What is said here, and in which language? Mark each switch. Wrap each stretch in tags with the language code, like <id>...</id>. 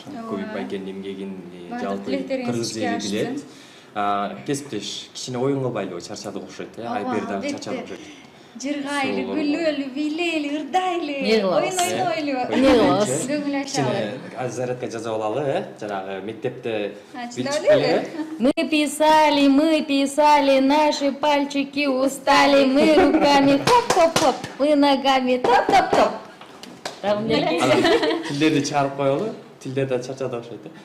<ky>Көбүк байкенин эмгегин жалпы кыргыз эли билет. Кесиптеш, кичине оюн кылбайлыбы, чарчадык окшойт, Айбер дагы чарчадык окшойт. Жыргайлы, күлөлү, бийлейли, ырдайлы, оюн ойнойлу. Эмне кылабыз? Көңүл ачалы. Зарядка жазып алалы, жанагы мектепте</ky> <ru>Мы писали, наши пальчики устали, мы руками хоп-хоп-хоп, мы ногами топ-топ-топ.</ru> <ky>Рагым деле. Тилдерди чыгарып коелу, тилдер да чарчадык окшойт.</ky>